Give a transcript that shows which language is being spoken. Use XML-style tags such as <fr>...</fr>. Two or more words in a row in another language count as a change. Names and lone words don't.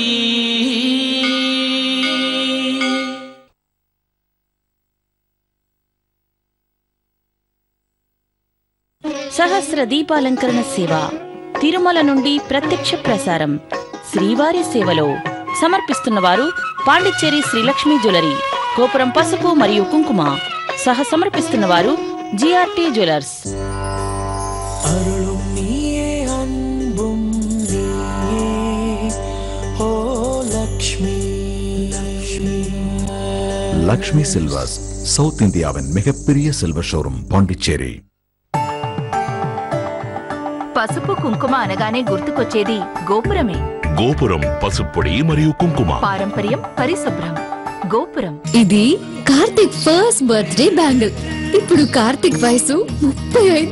<te>సహస్ర దీపాలంకరణ సేవ తిరుమల నుండి ప్రత్యక్ష ప్రసారం శ్రీవారి సేవలో సమర్పిస్తున్నవారు పాండిచ్చేరి శ్రీలక్ష్మీ జ్యువెలరీ, గోపురం పసుపు మరియు కుంకుమ. సహ సమర్పిస్తున్నవారు జిఆర్టీ జ్యువెలర్స్.</te> <ta>லக்ஷ்மி சில்வர்ஸ், சவுத் இந்தியாவின் மிகப்பெரிய</ta> <en>silver showroom,</en> <ta>பாண்டிச்சேரி.</ta> <te>పసుపు కుంకుమ అనగానే గుర్తుకొచ్చేది గోపురమే. గోపురం పసుపొడి మరియు కుంకుమ, పారంపర్యం, పరిశుభ్రం. గోపురం. ఇది కార్తిక్</te> <en>first birthday bangle.</en> <te>ఇప్పుడు కార్తిక్ వయసు 35.</te>